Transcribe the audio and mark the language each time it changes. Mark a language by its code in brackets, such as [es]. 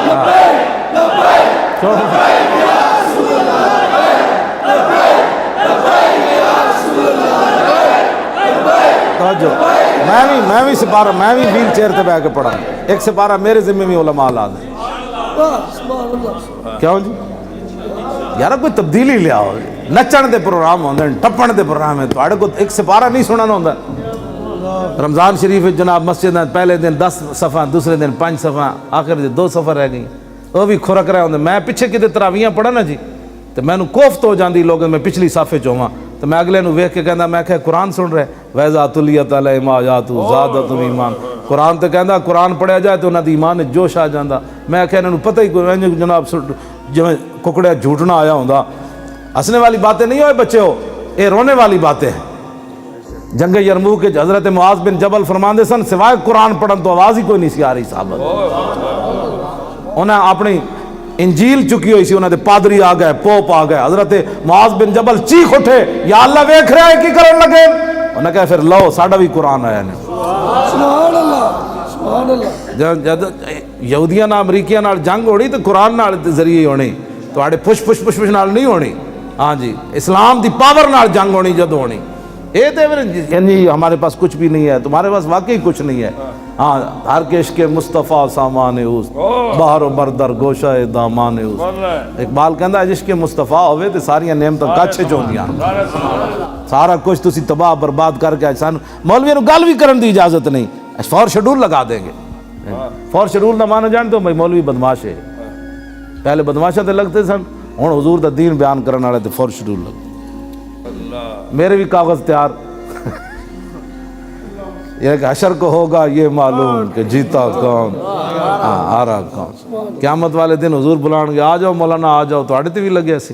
[ar] لبیک لبیک لبیک یا رسول اللہ. لبیک لبیک یا رسول اللہ. لبیک. [pa] میں بھی سپارہ, میں بھی ویل چیئر تے بیٹھ کے پڑھا. ایک سپارہ میرے ذمہ میں علماء لا دیں. [ar] سبحان اللہ. [pa] کیوں جی؟ یار کوئی تبدیلی لیا ہو. نچن دے پروگرام ہوندے ہیں, ٹپن دے پروگرام ہے, تو کو ایک سپارہ نہیں سننا ہوندا. رمضان شریف جناب مسجد پہلے دن 10 صفحہ, دوسرے دن 5 صفحہ, آخر دن 2 صفحہ رہ گئی. وہ بھی کھرک رہے ہوندے. میں پیچھے کتے تراویاں پڑھا نا جی, تو میں کوفت ہو جاندی لوگ میں پچھلی صفحے چواں, تو میں اگلے نو ویکھ کے کہندا میں کہ قرآن سن رہے [ar] وَإِذَا تُلِيَتْ عَلَيْهِمْ آيَاتُهُ زَادَتْهُمْ [pa] ایمان. قرآن تے کہندا قرآن پڑھیا جائے تو انہاں دی ایمان وچ جوش آ جاندا. میں کہ انہاں نوں پتہ ہی کوئی جناب جویں ککڑا جھوٹنا آیا ہوندا. ہنسنے والی باتیں نہیں ہوئے بچے ہو, اے رونے والی باتیں ہیں. جنگ یرموک کے حضرت معاذ بن جبل فرماندے سن سوائے قرآن پڑھن تو آواز ہی کوئی نہیں سی آ رہی صحابہ. انہیں اپنی انجیل چکی ہوئی سی, انہوں نے پادری آ گئے, پوپ آ گئے. حضرت معاذ بن جبل چیخ اٹھے یا اللہ ویکھ رہا ہے کی کرن لگے. انہوں نے کہا پھر لو ساڈا بھی قرآن آیا نے. [ar] سبحان اللہ. سبحان اللہ. [pa] جد یہودیاں نال امریکیاں نال جنگ ہوڑی تو قرآن نال ذریعے ہونی, تواڈے پش پش پش پش نال نہیں ہونی. ہاں جی اسلام دی پاور نال جنگ ہونی جد ہونی. [ur] اے تے یعنی ہمارے پاس کچھ بھی نہیں ہے, تمہارے پاس واقعی کچھ نہیں ہے. [fa] ہاں ہر کے عشق مصطفیٰ سامان اوس, بہر و بردر گوشہ دامان اوس. [pa] اقبال کہندا ہے عشق مصطفیٰ ہوئے تے ساریاں نعمتاں کچھ چوندیاں, سارا کچھ تسی تباہ برباد کر کے. سان مولویوں نوں گل بھی کرن دی اجازت نہیں, فور شیڈول لگا دیں گے. فور شیڈول دا معنی جانتے ہو بھائی, مولوی بدماش ہے. پہلے بدماشاں تے لگتے سن, ہن حضور دا دین بیان کرن والے تے فور شیڈول لگتے. میرے بھی کاغذ تیار. یہ کہ حشر کو ہوگا یہ معلوم کہ جیتا کون ہارا کون. قیامت والے دن حضور بلان گے آ جاؤ مولانا آ جاؤ, تو تے بھی لگے سی.